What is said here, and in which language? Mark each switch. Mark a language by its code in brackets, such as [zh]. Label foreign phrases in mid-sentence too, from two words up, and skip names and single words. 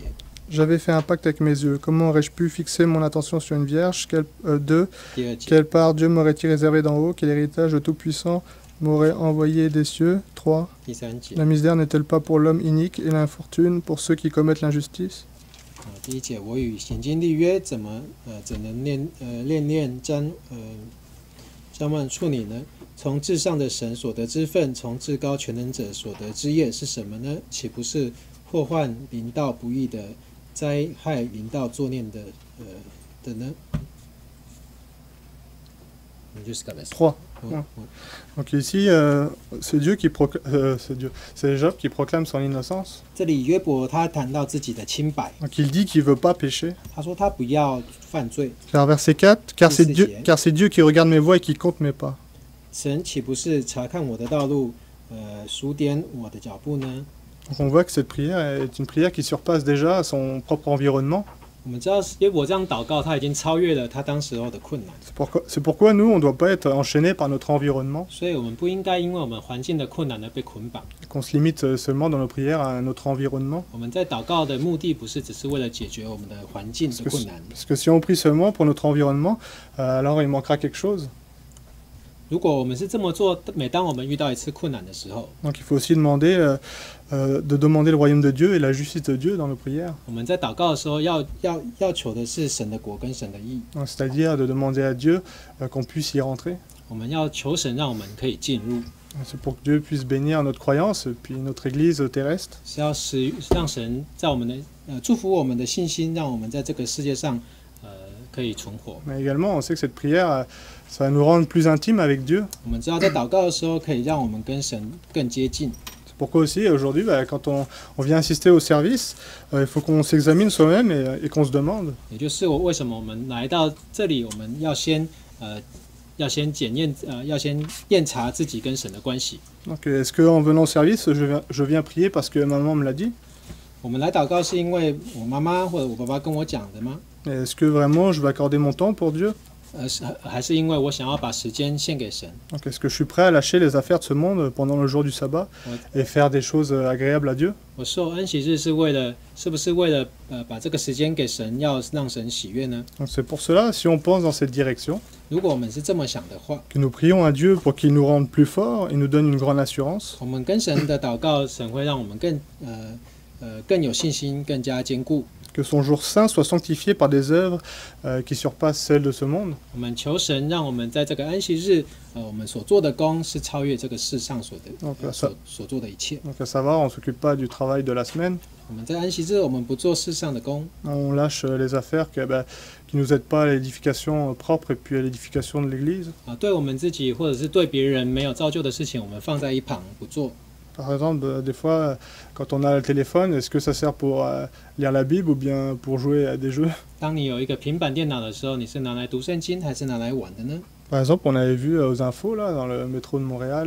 [fr] J'avais fait un pacte avec mes yeux. Comment aurais-je pu fixer mon attention sur une vierge? 2. [zh] 第2节， [fr] Quelle part Dieu m'aurait-il réservé d'en haut? Quel héritage le Tout-Puissant m'aurait envoyé des cieux? 3. [zh] 第3节。 [fr] La misère n'est-elle pas pour l'homme inique et l'infortune pour ceux qui commettent l'injustice? [zh] 第1节，我与显经立约，怎能恋沾满处你呢？从至上的神所得之分，从至高全能者所得之业是什么呢？岂不是祸患临到不义的，灾害临到作孽的呢？ 3. [fr] Donc ici, c'est Job qui proclame son innocence. [zh] 这里约伯他谈到自己的清白， [fr] Donc il dit qu'il ne veut pas pécher. [zh] 他说他不要犯罪。 [fr] Car verset 4, car c'est Dieu qui regarde mes voies et qui compte mes pas. [zh] 神岂不是查看我的道路，数点我的脚步呢？ [fr] Donc on voit que cette prière est une prière qui surpasse déjà son propre environnement. [zh] 我们知道约伯这样祷告，他已经超越了他当时候的困难。 [fr] C'est pourquoi nous, on ne doit pas être enchaînés par notre environnement, [zh] 所以我们不应该因为我们环境的困难而被捆绑。 [fr] qu'on se limite seulement dans nos prières à notre environnement. [zh] 我们在祷告的目的不是只是为了解决我们的环境的困难。 [fr] Parce que si on prie seulement pour notre environnement, alors il manquera quelque chose. [zh] 如果我们是这么做，每当我们遇到一次困难的时候， [fr] Donc il faut aussi demander le royaume de Dieu et la justice de Dieu dans nos prières. [zh] 我们在祷告的时候要求的是神的国跟神的义。 [fr] C'est-à-dire de demander à Dieu qu'on puisse y rentrer. [zh] 我们要求神让我们可以进入， [fr] C'est pour que Dieu puisse bénir notre croyance et puis notre église terrestre. [zh] 是要让神在我们的祝福我们的信心，让我们在这个世界上可以存活。 [fr] Mais également, on sait que cette prière Ça va nous rendre plus intimes avec Dieu. [zh] 我们知道在祷告的时候，可以让我们跟神更接近。 [fr] C'est pourquoi aussi, aujourd'hui, quand on vient assister au service, il faut qu'on s'examine soi-même et qu'on se demande [zh] 也就是为什么我们来到这里，我们要先验查自己跟神的关系。 [fr] Donc, est-ce qu'en venant au service, je viens prier parce que maman me l'a dit? [zh] 我们来祷告是因为我妈妈或者我爸爸跟我讲的吗？ [fr] Et est-ce que vraiment je vais accorder mon temps pour Dieu? [zh] 还是因为我想要把时间献给神？ [fr] Donc, est-ce que je suis prêt à lâcher les affaires de ce monde pendant le jour du sabbat et faire des choses agréables à Dieu? [zh] 我受安息日是不是为了把这个时间给神，要让神喜悦呢？ [fr] Donc, c'est pour cela, si on pense dans cette direction, [zh] 如果我们是这么想的话， [fr] que nous prions à Dieu pour qu'il nous rende plus forts et nous donne une grande assurance, [zh] 我们跟神的祷告，神会让我们更有信心，更加坚固。 [fr] que son jour saint soit sanctifié par des œuvres qui surpassent celles de ce monde. [zh] 我们求神让我们在这个安息日，我们所做的工是超越这个世上所做的一切。 [fr] Donc à savoir, on ne s'occupe pas du travail de la semaine, [zh] 我们在安息日，我们不做世上的工， [fr] on lâche les affaires qui nous aident pas à l'édification propre et puis à l'édification de l'Église. [zh] 对我们自己或者是对别人没有造就的事情，我们放在一旁不做。 [fr] Par exemple, des fois, quand on a le téléphone, est-ce que ça sert pour lire la Bible ou bien pour jouer à des jeux? [zh] 当你有一个平板电脑的时候，你是拿来读圣经还是拿来玩的呢？ [fr] Par exemple, on avait vu aux infos, là, dans le métro de Montréal,